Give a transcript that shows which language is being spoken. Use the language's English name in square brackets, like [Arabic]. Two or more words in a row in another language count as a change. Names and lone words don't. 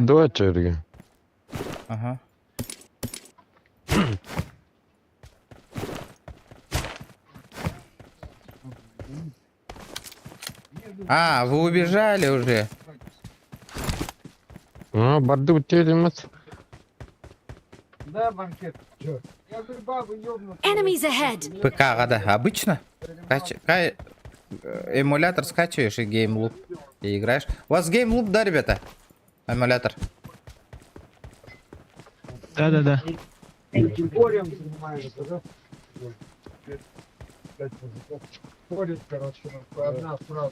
[Russian] Давай, Черги. Ага. А, вы убежали уже. А, барды утерялись. Да, банкет. Чё? Я говорю, бабы ёбнут. [English] Enemies ahead. [Russian] ПК, да, обычно? Эмулятор скачиваешь и геймлуп. И играешь. У вас геймлуп, да, ребята? Эмулятор. Да-да-да. Горем занимается, да? Ходит, короче, одна фраза.